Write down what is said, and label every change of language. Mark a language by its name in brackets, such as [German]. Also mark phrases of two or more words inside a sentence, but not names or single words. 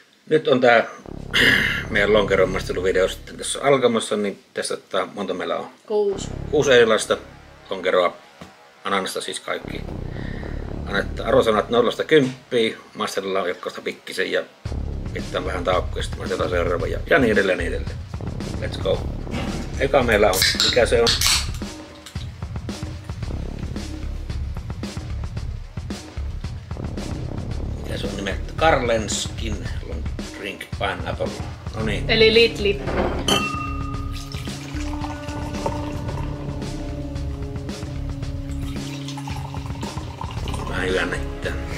[Finnish] Nyt on tää meidän lonkeron maisteluvideo sitten tässä alkamassa, niin testataan monta meillä on. 6 erilaista lonkeroa, ananasta siis kaikki. Annetaan arvosanat 0–10, maistellaan jokkasta pikkisen ja pitää vähän taukoa ja sitten maistellaan seuraava ja niin edelleen niin edelleen. [English] Let's go. [Finnish] Eka meillä on, mikä se on? Mikä se on nimeltä? Carlenskin Long Drink Pineapple. No niin. Eli Lidli. Vähän jännittää.